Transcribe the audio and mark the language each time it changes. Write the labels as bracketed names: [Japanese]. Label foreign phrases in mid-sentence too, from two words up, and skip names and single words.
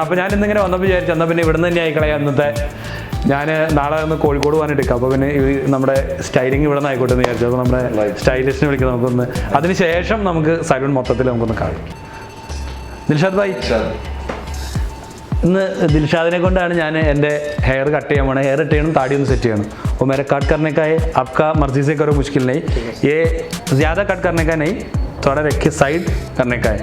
[Malayalam] അപ്പോൾ ഞാൻ ഇന്നിങ്ങനെ വന്നപ്പോൾ വിചാരിച്ചു എന്നാൽ പിന്നെ ഇവിടെ നിന്ന് തന്നെ ആയിക്കളയാം. അന്നത്തെ ഞാൻ നാളെ ഒന്ന് കോഴിക്കോട് പോകാനെടുക്കാം. അപ്പോൾ പിന്നെ നമ്മുടെ സ്റ്റൈലിങ് ഇവിടെ നിന്ന് ആയിക്കോട്ടെ എന്ന് വിചാരിച്ചു. അപ്പോൾ നമ്മുടെ സ്റ്റൈലിസ്റ്റിനെ വിളിക്കാം നമുക്കൊന്ന്. അതിന് ശേഷം നമുക്ക് സലൂൺ മൊത്തത്തിൽ നമുക്കൊന്ന് കാണാം. ദിൽഷാദ് ഭായ്, ഇന്ന് ദിൽഷാദിനെ കൊണ്ടാണ് ഞാൻ എൻ്റെ [English] hair cut [Malayalam] ചെയ്യാൻ പോണേ. [English] hair cut [Malayalam] ചെയ്യണം, താടി ഒന്ന് സെറ്റ് ചെയ്യണം. [Hindi] और मेरा कट करने का है, आपका मर्जी से करो, मुश्किल नहीं. ये ज़्यादा कट करने का नहीं, थोड़ा रख के साइड करने का है.